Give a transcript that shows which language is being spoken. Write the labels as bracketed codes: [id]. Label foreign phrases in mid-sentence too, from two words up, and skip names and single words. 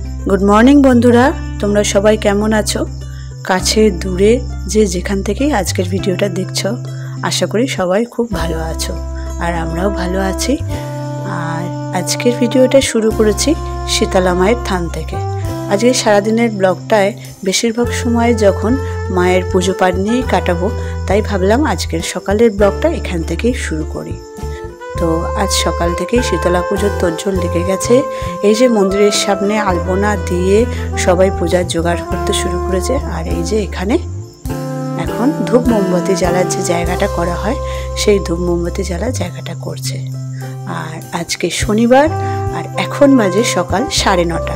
[en] Good morning [bn] বন্ধুরা তোমরা সবাই কেমন আছো কাছে দূরে যে যেখান থেকে আজকের ভিডিওটা দেখছো আশা করি সবাই খুব ভালো আছো আর আমরাও ভালো আছি। আর আজকের ভিডিওটা শুরু করেছি শীতলা মায়ের থান থেকে। আজকে সারা দিনের ব্লগটায় বেশিরভাগ সময় যখন মায়ের পুজো পাঠ নিয়েই কাটাবো তাই ভাবলাম আজকের সকালের ব্লগটা এখান থেকেই শুরু করি। তো আজ সকাল থেকে শীতলা পুজোর তোড়জোড় লেগে গেছে। এই যে মন্দিরের সামনে আলপনা দিয়ে সবাই পূজার জোগাড় করতে শুরু করেছে। আর এই যে এখানে এখন ধূপ মোমবাতি জ্বালার যে জায়গাটা করা হয় সেই ধূপ মোমবাতি জ্বালার জায়গাটা করছে। আর আজকে শনিবার আর এখন বাজে সকাল 9:30।